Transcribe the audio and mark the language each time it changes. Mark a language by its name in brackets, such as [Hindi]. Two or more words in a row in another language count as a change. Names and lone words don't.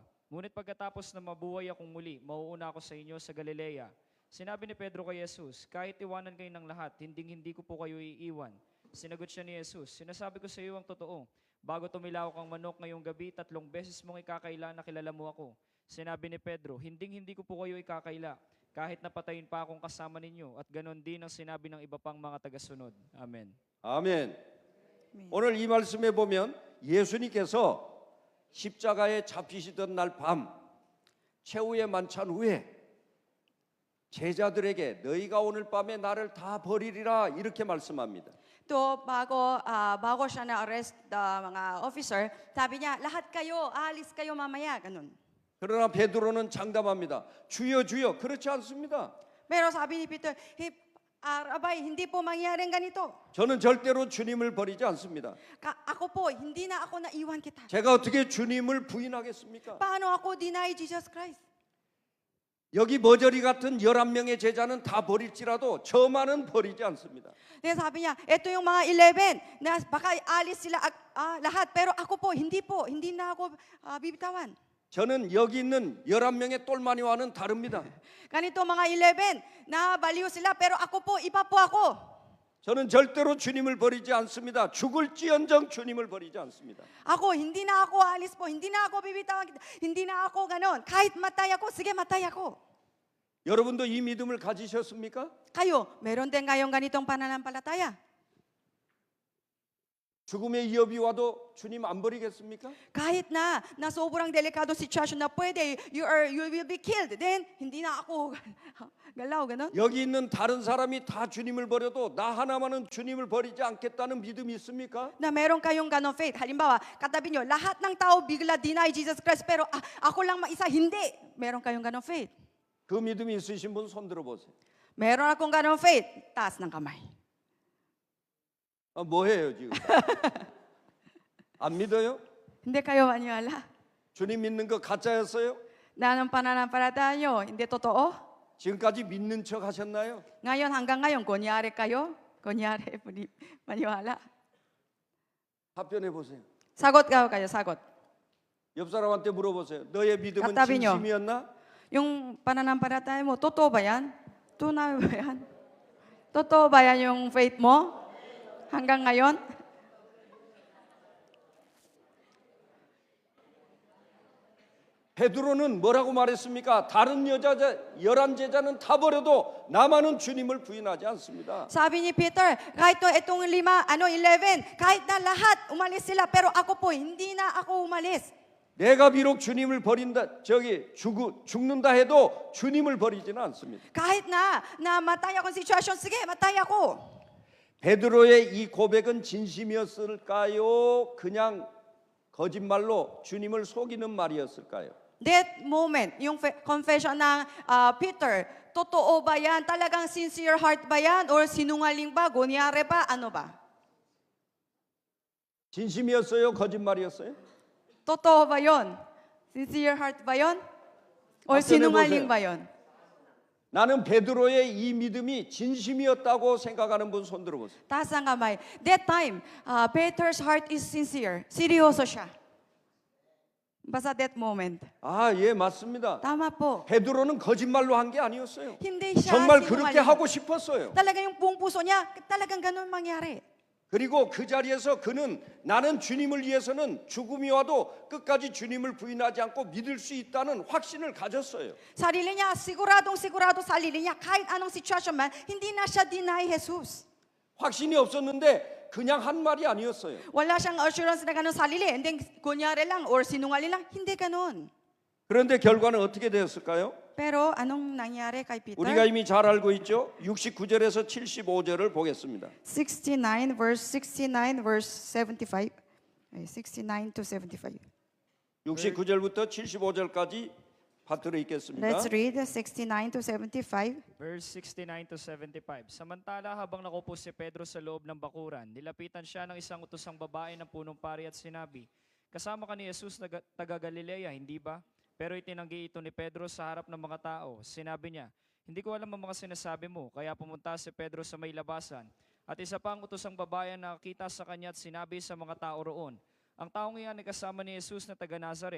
[Filipino] Ngunit pagkatapos na mabuhay akong muli, mauuna ako sa inyo sa Galilea. Sinabi ni Pedro kay Jesus, kahit iwanan kayo ng lahat, hindi ko po kayo iiwan. Sinagot siya ni Jesus, sinasabi ko sa iyo ang totoo, bago tumilaw kang manok ngayong gabi, 3 beses mong ikakaila na kilala mo ako. Sinabi ni Pedro, hindi ko po kayo ikakaila, kahit napatayin pa akong kasama ninyo, at ganon din ang sinabi ng iba pang mga tagasunod. Amen. [Korean] 아멘. 오늘 이 말씀에 보면 예수님께서 십자가에 잡히시던 날 밤 최후의 만찬 후에 제자들에게 너희가 오늘 밤에 나를 다 버리리라 이렇게 말씀합니다. [Filipino] To bago siya na-arrest mga officer, sabi niya, lahat kayo, alis kayo mamaya, ganun. [Korean] 그러나 베드로는 장담합니다. 주여 주여 그렇지 않습니다. [Filipino] Pero sabi ni Peter, Rabay, hindi po mangyaring ganito. [Korean] 저는 절대로 주님을 버리지 않습니다. [Filipino] Ako po, hindi na ako naiwan kita. [Korean] 제가 어떻게 주님을 부인하겠습니까? [Filipino] Paano ako [English] deny Jesus Christ? [Korean] 여기 머저리 같은 11명의 제자는 다 버릴지라도 저만은 버리지 않습니다. [Filipino] Then sabi niya, ito yung mga 11 na baka alis sila lahat. Pero ako po, hindi na ako bibitawan. [Korean] 저는 여기 있는 11명의 똘마니와는 다릅니다. [Filipino] Ganito mga 11 na baliw sila, pero ako po, iba po ako. [Korean] 저는 절대로 주님을 버리지 않습니다. 죽을지언정 주님을 버리지 않습니다. [Filipino] Ako, hindi na ako aalis po. Hindi na ako bibitawan. Hindi na ako ganon. Kahit matay ako, sige matay ako. [Korean] 여러분도 이 믿음을 가지셨습니까? [Filipino] Kayo, meron din kayong ganitong pananampalataya? [Korean] 죽음의 위협이 와도 주님 안 버리겠습니까? [Filipino] Kahit na sobrang delikadong sitwasyon na pwede, [English] you will be killed. [Filipino] Then, hindi na ako galaw, ganon. [Korean] 여기 있는 다른 사람이 다 주님을 버려도 나 하나만은 주님을 버리지 않겠다는 믿음이 있습니까? [Filipino] Na meron kayong ganon faith. Halimbawa, katabi nyo, lahat ng tao bigla [English] deny Jesus Christ, [Filipino] pero ako lang isa, hindi. Meron kayong ganon faith. [Korean] 그 믿음이 있으신 분 손 들어보세요. [Filipino] Meron akong ganon faith. Taas ng kamay. [Korean] 뭐해요 지금? 안 믿어요? [Filipino] Hindi kayo maniwala. [Korean] 주님 믿는 거 가짜였어요? [Filipino] Na anong pananampalataya nyo, hindi totoo? [Korean] 지금까지 믿는 척 하셨나요? [Filipino] Ngayon, hanggang ngayon, kunyari kayo? Kunyari, maniwala. [Korean] 답변해 보세요. [Filipino] Sagot kayo, sagot. [Korean] 옆 사람한테 물어보세요. 너의 믿음은 답답이요. 진심이었나? [Filipino] Yung pananampalataya mo, totoo ba yan? Tunay ba yan? Totoo ba yan yung faith mo? Hanggang ngayon? [Korean] 베드로는 뭐라고 말했습니까? 다른 여자 11제자는 다 버려도 나만은 주님을 부인하지 않습니다. [Filipino] Sabi ni Peter, kahit itong 11, kahit na lahat umalis sila, pero ako po, hindi na ako umalis. [Korean] 내가 비록 주님을 버린다, 죽는다 해도 주님을 버리지는 않습니다. [Filipino] Kahit na matay akong sitwasyon, sige, matay ako. [Korean] 베드로의 이 고백은 진심이었을까요? 그냥 거짓말로 주님을 속이는 말이었을까요? [English] That moment, [Filipino] yung confession ng Peter, totoo ba yan? Talagang [English] sincere heart [Filipino] ba yan? Or sinungaling ba? Gunyari ba? Ano ba? [Korean] 진심이었어요? 거짓말이었어요? [Filipino] Totoo ba yon? [English] Sincere heart [Filipino] ba yon? Or [Korean] 답변해 [Filipino] sinungaling [Korean] 보세요. [Filipino] ba yon? [Korean] 나는 베드로의 이 믿음이 진심이었다고 생각하는 분 손 들어보세요. [Filipino] Taas ang kamay. [English] That time, Peter's heart is sincere. [Filipino] Seryoso siya. Basta [English] that moment. [Korean] 아, 예, 맞습니다. [Filipino] Tama po. [Korean] 베드로는 거짓말로 한 게 아니었어요. [Filipino] Hindi siya [Korean] 정말 그렇게 [Filipino] sinungaling. [Korean] 하고 싶었어요. [Filipino] Talaga yung buong puso niya, talagang ganun mangyari. [Korean] 그리고 그 자리에서 그는 나는 주님을 위해서는 죽음이 와도 끝까지 주님을 부인하지 않고 믿을 수 있다는 확신을 가졌어요. [Filipino] Sarili niya, siguradong sigurado sa sarili niya, kahit anong sitwasyon man, hindi na siya deny Jesus. [Korean] 확신이 없었는데 그냥 한 말이 아니었어요. [Filipino] Wala siyang assurance na ganun sa sarili. [English] And then, [Filipino] kunyari lang or sinungaling lang. Hindi ganun. [Korean] 그런데 결과는 어떻게 되었을까요? [Filipino] Pero anong nangyari kay Peter? [Korean] 우리가 이미 잘 알고 있죠. 69절에서 75절을 보겠습니다. [English] 69 verse 75. 69 to 75. [Korean] 69절부터 75절까지 받들어 있겠습니다. [English] Let's read 69 to 75. Verse 69 to 75. [Filipino] Samantala habang nakupo si Pedro sa loob ng bakuran, nilapitan siya ng isang utosang babae ng punong pari at sinabi, "Kasama ka ni Jesus na taga Galilea, hindi ba?" Pero itinanggi ito ni Pedro sa harap ng mga tao. Sinabi niya, "Hindi ko alam ang mga sinasabi mo." Kaya pumunta si Pedro sa may labasan. At isa pang utosang babae na nakakita sa kanya at sinabi sa mga tao roon, "Ang taong iyan ay kasama ni Jesus na taga Nazaret."